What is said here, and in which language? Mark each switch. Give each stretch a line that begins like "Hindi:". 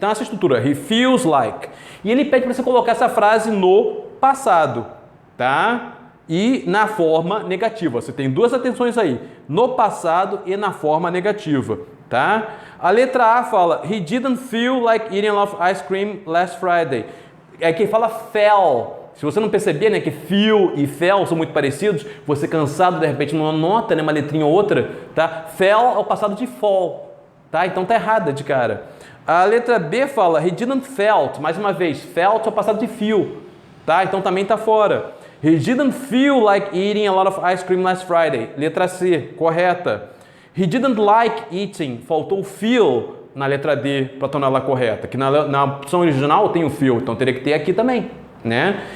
Portuguese: Então essa estrutura,
English: he feels like.
Portuguese: E ele pede para você colocar essa frase no passado, tá? E na forma negativa. Você tem duas atenções aí, no passado e na forma negativa, tá? A letra A fala,
English: he didn't feel like eating a lot of ice cream last Friday.
Portuguese: É quem fala fell. Se você não perceber, né, que feel e fell são muito parecidos, você cansado de repente não nota, né, uma letrinha ou outra, tá? Fell é o passado de fall. Tá? Então tá errada de cara. A letra B fala,
English: he didn't felt,
Portuguese: mais uma vez, felt é o passado de feel, tá? Então também tá fora.
English: He didn't feel like eating a lot of ice cream last Friday.
Portuguese: Letra C, correta.
English: He didn't like eating,
Portuguese: faltou feel na letra D para tornar ela correta, que na opção original tem o feel, então teria que ter aqui também, né?